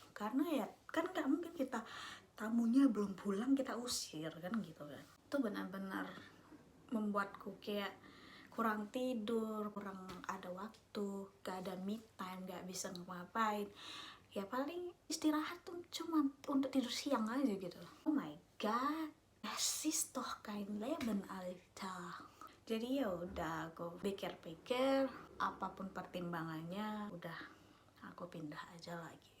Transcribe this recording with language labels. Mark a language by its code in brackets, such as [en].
[id] Karena ya kan gak mungkin kita tamunya belum pulang kita usir kan gitu kan. Itu benar-benar membuatku kayak kurang tidur, kurang ada waktu, gak ada me time, gak bisa ngapain. Ya paling istirahat tuh cuma untuk tidur siang aja gitu. [en] Oh my god, [de] es ist doch kein Leben, Alter. [id] Jadi ya udah aku pikir-pikir, apapun pertimbangannya, udah aku pindah aja lagi.